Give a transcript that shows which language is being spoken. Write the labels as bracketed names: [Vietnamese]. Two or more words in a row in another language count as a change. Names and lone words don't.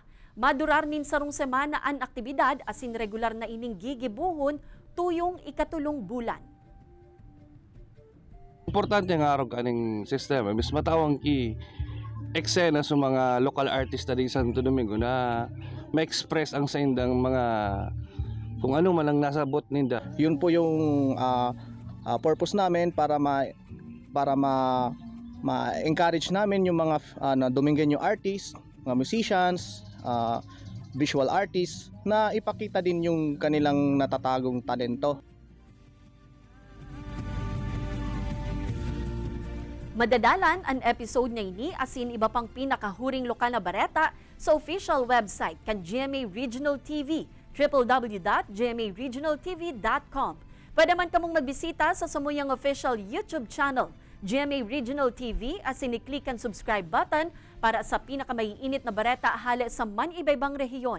[Bikol] Madurar nin sarong semana ang aktibidad asin regular na ining gigibuhon tuyong ikatulong bulan. Importante nga araw kaning sistema, mas matawang ki eksena sa mga [English] local artist [Bikol] din sa Santo Domingo na ma-express ang sa indang mga kung ano man ang nasa bot ninda. [Filipino] Yun po yung purpose namin para ma-encourage namin yung mga Domingueño artists, mga musicians, [English] visual artists [Filipino] na ipakita din yung kanilang natatagong talento. [Bikol] Madadalan ang episode na ini asin iba pang pinakahuring lokal na bareta sa [English] official website [Bikol] kan GMA Regional TV, www.gmaregionaltv.com. Pwede man kamong magbisita sa samuyang [English] official YouTube channel, [Bikol] GMA Regional TV, asin i-click ang [English] subscribe button [Bikol] para sa pinakamaiinit na bareta hali sa man-ibaybang rehiyon.